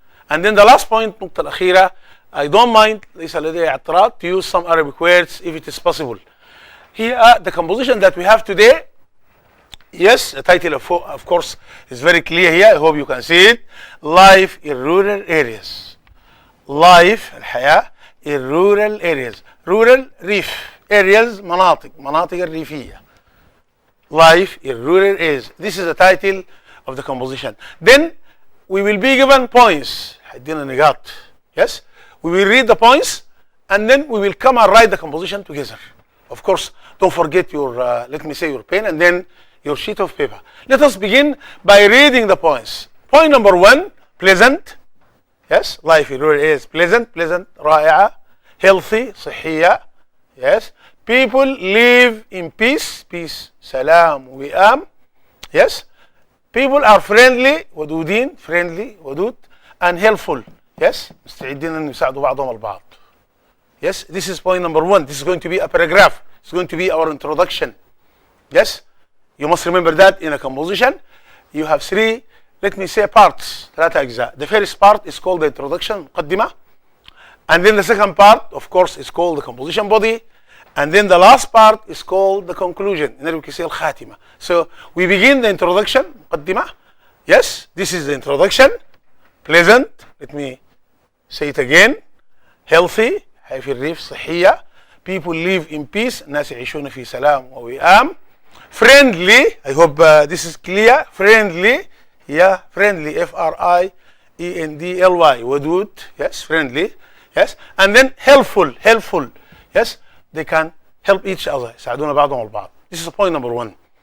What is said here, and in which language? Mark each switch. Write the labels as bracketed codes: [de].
[en] And then the last point, [ar] النقطة الأخيرة, [en] I don't mind, [ar] ليس لدي اعتراض, [en] to use some Arabic words if it is possible. Here, the composition that we have today, yes, the title of course is very clear here. I hope you can see it. Life in rural areas. Life, الحياة in rural areas. Rural, ريف. Areas, [ar] مناطق الريفية. [en] Life in rural areas. This is the title of the composition. Then we will be given points. [ar] حدينا نقاط. [en] Yes, we will read the points and then we will come and write the composition together. Of course, don't forget your, let me say, your pen and then your sheet of paper. Let us begin by reading the points. Point number 1, pleasant. Yes, life in rural areas. Pleasant, رائعة. Healthy, صحية. Yes, people live in peace. Peace, سلام, وئام. Yes, people are friendly, ودودين, friendly, ودود, and helpful. [ar] Yes, مستعدين أن يساعدوا بعضهم البعض. [en] Yes, this is point number 1. This is going to be a paragraph. It's going to be our introduction. Yes, you must remember that in a composition you have 3, let me say, parts. [ar] 3 أجزاء. [en] The first part is called the introduction, مقدمة. And then the second part, of course, is called the composition body. And then the last part is called the conclusion. [ar] الخاتمة. [en] So we begin the introduction, مقدمة. Yes, this is the introduction. Pleasant, let me say it again. Healthy, [ar] حي في الريف, صحية. [en] People live in peace. [ar] الناس يعيشون في سلام ووئام. [en] Friendly, I hope this is clear. Friendly, yeah, friendly, Friendly, ودود, yes, friendly, yes. And then helpful, yes, they can help each other, [ar] يساعدون بعضهم البعض. [en] This is point number 1.